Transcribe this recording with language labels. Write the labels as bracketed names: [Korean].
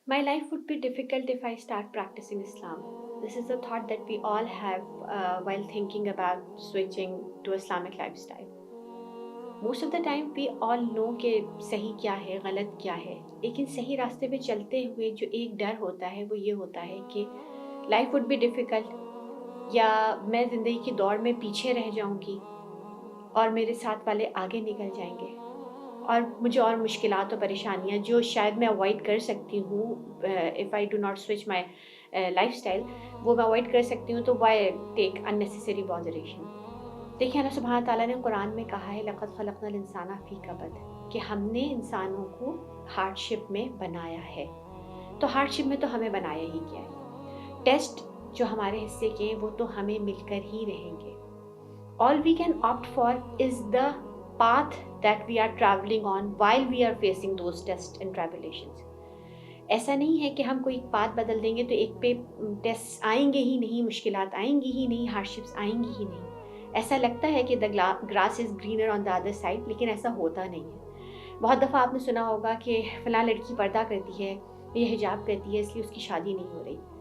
[English] My life would be difficult if I start practicing Islam. This is a thought that we all have while thinking about switching to Islamic lifestyle. Most of the time we all know [Urdu] کہ صحیح کیا ہے غلط کیا ہے، لیکن صحیح راستے پہ چلتے ہوئے جو ایک ڈر ہوتا ہے وہ یہ ہوتا ہے کہ [English] life would be difficult, [Urdu] یا میں زندگی کی دوڑ میں پیچھے رہ جاؤں گی اور میرے ساتھ والے آگے نکل جائیں گے، اور مجھے اور مشکلات و پریشانیاں جو شاید میں اوائڈ کر سکتی ہوں [English] if I do not switch my lifestyle, [Urdu] وہ میں اوائڈ کر سکتی ہوں، تو [English] Why take unnecessary botheration. [Urdu] دیکھیں اللہ سبحانہ تعالیٰ نے قرآن میں کہا ہے [Arabic] لقد خلقنا الانسان فی کبد، [Urdu] کہ ہم نے انسانوں کو ہارڈ شپ میں بنایا ہے. تو ہارڈ شپ میں تو ہمیں بنایا ہی کیا ہے، ٹیسٹ جو ہمارے حصے کے ہیں وہ تو ہمیں مل کر ہی رہیں گے. [English] All we can opt for is the path that we are traveling on while we are facing those tests and tribulations. [Urdu] ایسا نہیں ہے کہ ہم کوئی پاتھ بدل دیں گے تو ایک پہ ٹیسٹ آئیں گے ہی نہیں، مشکلات آئیں گی ہی نہیں، ہارڈشپس آئیں گی ہی نہیں. ایسا لگتا ہے کہ [English] the grass is greener on the other side، [Urdu] لیکن ایسا ہوتا نہیں ہے. بہت دفعہ آپ نے سنا ہوگا کہ فلاں لڑکی پردہ کرتی ہے، یہ حجاب کرتی ہے اس لیے اس کی شادی نہیں ہو رہی.